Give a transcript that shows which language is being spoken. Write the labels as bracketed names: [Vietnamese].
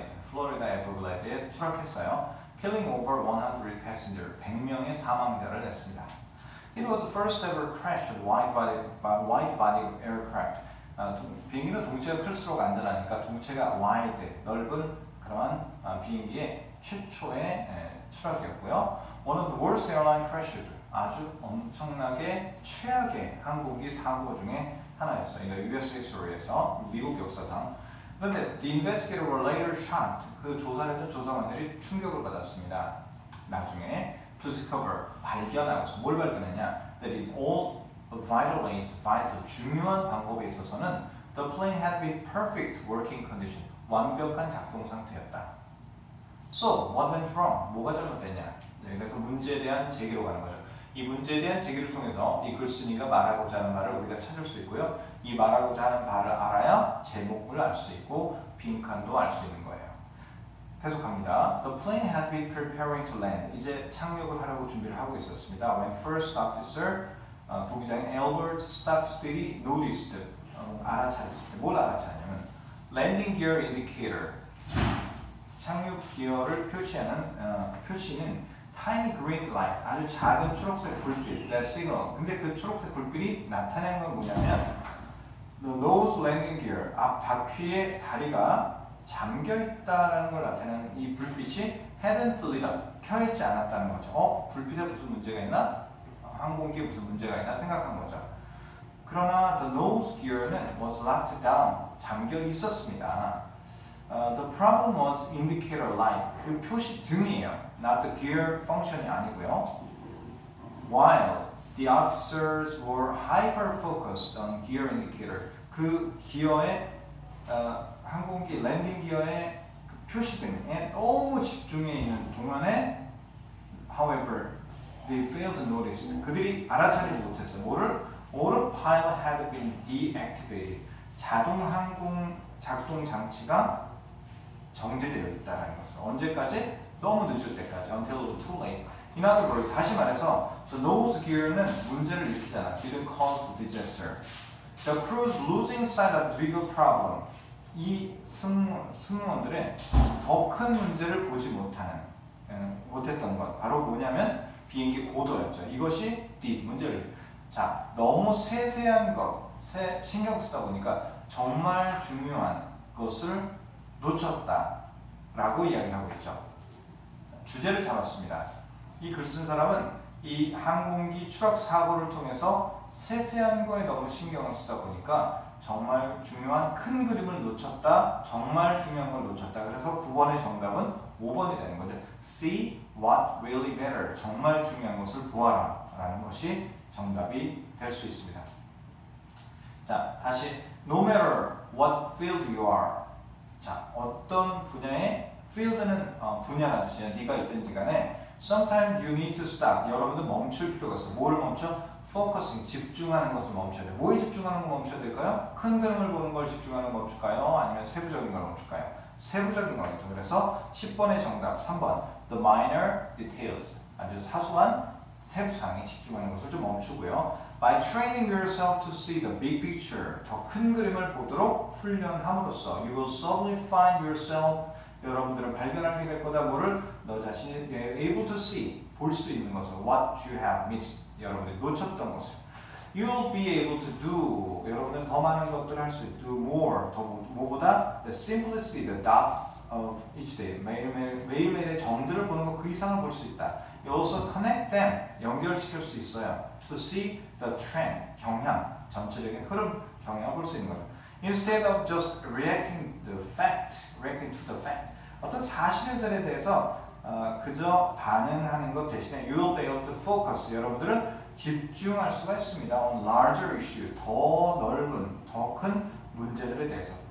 [Korean] 플로리다 에버글레이드에 추락했어요. [English] Killing over 100 passenger, [Korean] 100명의 사망자를 냈습니다. [English] It was the first ever crash of wide-body aircraft. [Korean] 비행기는 동체가 클수록 안전하니까 동체가 wide, 넓은 그러한 비행기의 최초의 추락이었고요. [English] One of the worst airline crashes, [Korean] 아주 엄청나게 최악의 항공기 사고 중에 하나였어요. 이거 US history에서 미국 역사상. [English] 그런데 the investigators were later shocked. [Korean] 그 조사했던 조사관들이 충격을 받았습니다. 나중에 [English] to discover, [Korean] 발견하고서 뭘 발견했냐? [English] That in all vital, [Korean] 중요한 방법에 있어서는 [English] the plane had been perfect working condition, [Korean] 완벽한 작동 상태였다. [English] So, what went wrong? [Korean] 뭐가 잘못됐냐? 네, 그래서 문제에 대한 제기로 가는 거죠. 이 문제에 대한 제기를 통해서 이 글쓴이가 말하고자 하는 말을 우리가 찾을 수 있고요. 이 말하고자 하는 바를 알아야 제목을 알 수 있고 빈칸도 알 수 있는 거예요. 계속합니다. [English] The plane had been preparing to land. [Korean] 이제 착륙을 하려고 준비를 하고 있었습니다. [English] When first officer, 부기장인 Albert Stockstill noticed, 알아차렸습니다. [Korean] 뭘 알아차렸냐면 [English] landing gear indicator, [Korean] 착륙 기어를 표시하는 표시는 [English] tiny green light, [Korean] 아주 작은 초록색 불빛, [English] that signal. [Korean] 근데 그 초록색 불빛이 나타내는 건 뭐냐면 [English] the nose landing gear, [Korean] 앞 바퀴의 다리가 잠겨 있다라는 걸 나타내는 이 불빛이 [English] hadn't lit up, [Korean] 켜 있지 않았다는 거죠. 불빛에 무슨 문제가 있나? 항공기에 무슨 문제가 있나 생각한 거죠. 그러나 the nose gear는 [English] was locked down, [Korean] 잠겨 있었습니다. [English] The problem was indicator light, [Korean] 그 표시 등이에요. [English] Not the gear function이 아니고요. While the officers were hyper-focused on gear indicator, [Korean] 그 기어의 항공기 랜딩 기어의 그 표시등에 너무 집중해 있는 동안에 [English] however, they failed to notice, [Korean] 그들이 알아차리지 못했어요. 뭐를? [English] Autopilot had been deactivated, [Korean] 자동 항공 작동 장치가 정지되어 있다는 것을. 언제까지? 너무 늦을 때까지. [English] Until too late. In other words, [Korean] 다시 말해서 [English] the nose gear [Korean] 는 문제를 일으키잖아. [English] Didn't cause the disaster. The crews losing sight of the bigger problem. [Korean] 이 승무원들의 더 큰 문제를 보지 못했던 것. 바로 뭐냐면 비행기 고도였죠. 이것이 문제를. 자, 너무 세세한 것, 신경 쓰다 보니까 정말 중요한 것을 놓쳤다라고 이야기를 하고 있죠. 주제를 잡았습니다. 이 글 쓴 사람은 이 항공기 추락 사고를 통해서 세세한 거에 너무 신경을 쓰다 보니까 정말 중요한 큰 그림을 놓쳤다, 정말 중요한 걸 놓쳤다. 그래서 9번의 정답은 5번이 되는 거죠. [English] See what really matter. [Korean] 정말 중요한 것을 보아라 라는 것이 정답이 될 수 있습니다. 자, 다시 [English] No matter what field you are. [Korean] 자, 어떤 분야의 field는 분야라는 뜻이에요. 네가 있든지 간에 [English] sometimes you need to stop. [Korean] 여러분들 멈출 필요가 있어요. 뭐를 멈춰? focusing, 집중하는 것을 멈춰야 돼요. 뭐에 집중하는 걸 멈춰야 될까요? 큰 그림을 보는 걸 집중하는 걸 멈출까요? 아니면 세부적인 걸 멈출까요? 세부적인 거겠죠. 그래서 10번의 정답 3번 [English] the minor details, [Korean] 아주 사소한 세부사항에 집중하는 것을 좀 멈추고요. [English] By training yourself to see the big picture, [Korean] 더 큰 그림을 보도록 훈련함으로써 [English] you will suddenly find yourself, [Korean] 여러분들은 발견하게 될 거다. 뭐를? 너 자신이 [English] able to see, [Korean] 볼 수 있는 것을 [English] what you have missed, [Korean] 여러분들이 놓쳤던 것을 [English] you will be able to do, [Korean] 여러분들은 더 많은 것들을 할 수 있다. do more, 더 뭐보다 [English] the simplicity, the dots of each day, [Korean] 매일매일의 점들을 보는 것 그 이상을 볼 수 있다. [English] You also connect them, [Korean] 연결시킬 수 있어요. [English] To see the trend, [Korean] 경향, 전체적인 흐름, 경향을 볼 수 있는 거죠. [English] Instead of just reacting to the fact, [Korean] 어떤 사실들에 대해서 그저 반응하는 것 대신에 [English] you will be able to focus, [Korean] 여러분들은 집중할 수가 있습니다. [English] on larger issue, [Korean] 더 넓은, 더 큰 문제들에 대해서